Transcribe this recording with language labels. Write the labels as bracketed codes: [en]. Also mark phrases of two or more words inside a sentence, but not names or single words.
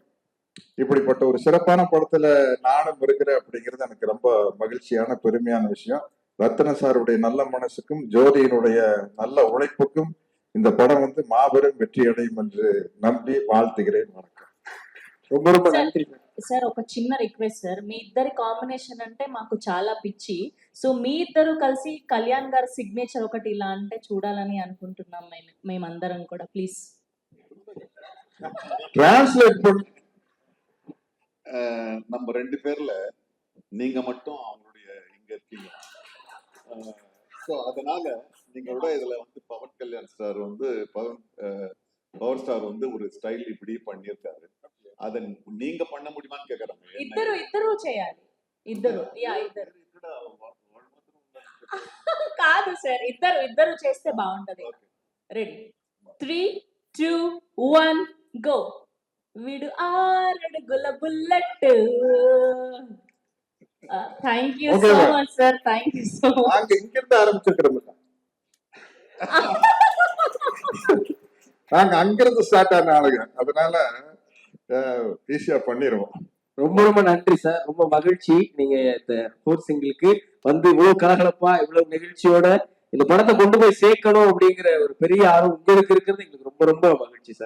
[ta] இப்படிப்பட்ட ஒரு சிறப்பான படத்துல நானும் இருக்கிறேன் அப்படிங்கிறது எனக்கு ரொம்ப மகிழ்ச்சியான பெருமையான விஷயம். ரத்தன சாருடைய நல்ல மனசுக்கும் ஜோதியினுடைய நல்ல உழைப்புக்கும் இந்த படம் வந்து மாபெரும் வெற்றி அடையும் என்று நம்பி வாழ்த்துகிறேன். வணக்கம். ரொம்ப ரொம்ப நன்றி [te] సార్ ఒక చిన్న రిక్వెస్ట్ సార్, మీ ఇద్దరి కాంబినేషన్ అంటే మాకు చాలా పిచ్చి. సో మీ ఇద్దరు కలిసి కళ్యాణ్ గారి సిగ్నేచర్ ఒకటి ఇలా అంటే చూడాలని అనుకుంటున్నాం మేమందరం కూడా. ప్లీజ్ [ta] டிரான்ஸ்லேட் பண்ணி நம்ம 2 பேர்ல நீங்க மட்டும் அவங்களுடைய இங்க இருக்கீங்க. ஸோ அதனால நீங்களோட இதுல வந்து பவன் கல்யாண் சார் வந்து [en] power star [ta] வந்து ஒரு ஸ்டைல் இப்படி பண்ணியிருக்காரு. அதை நீங்க பண்ண முடியுமான்னு கேக்குறாங்க. [te] ఇద్దరు చేయాలి. ఇద్దరు కాదు సార్, ఇద్దరు చేస్తే బాగుంటది. [en] ready 3, 2, 1 go. [te] వీడు 6 అడుగుల బుల్లెట్. [en] thank you so much sir, thank you so much. [ta] நாங்க இங்கிருந்து ஆரம்பிச்சிருக்கிறோம், நாங்க அங்கிருந்து ஸ்டார்ட் ஆன ஆளுங்க. அதனால ஈஸியா பண்ணிடுவோம். ரொம்ப ரொம்ப நன்றி சார். ரொம்ப மகிழ்ச்சி நீங்க இந்த 4th சிங்கிளுக்கு வந்து இவ்வளவு கலகலப்பா இவ்வளவு நிகழ்ச்சியோட இந்த படத்தை கொண்டு போய் சேர்க்கணும் அப்படிங்கிற ஒரு பெரிய ஆர்வம் உங்களுக்கு இருக்கிறது எங்களுக்கு ரொம்ப ரொம்ப மகிழ்ச்சி சார்.